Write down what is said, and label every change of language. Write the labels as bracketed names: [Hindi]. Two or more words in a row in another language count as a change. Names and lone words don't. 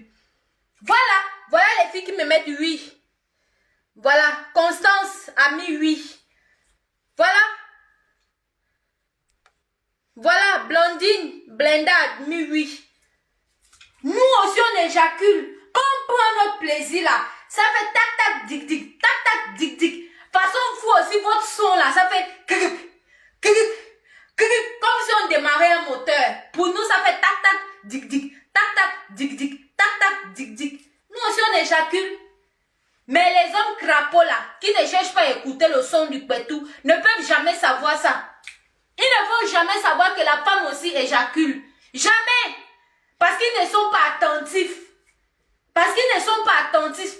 [French] Voilà les filles qui me mettent oui. Voilà, Constance a mis oui. Voilà, Blondine, Blenda a mis oui. Nous aussi on éjacule. Quand on prend notre plaisir là, ça fait tac tac dic dic, tac tac dic dic. Façon vous aussi votre son là, ça fait comme si on démarrait un moteur. Pour nous ça fait tac tac dic dic, tac tac dic dic, tac tac dic dic. Nous aussi on éjacule. Mais les hommes crapauds là, qui ne cherchent pas à écouter le son du Kpetou, ne peuvent jamais savoir ça. Ils ne jamais savoir que la femme aussi éjacule. Jamais. Parce qu'ils ne sont pas attentifs. Parce qu'ils ne sont pas attentifs.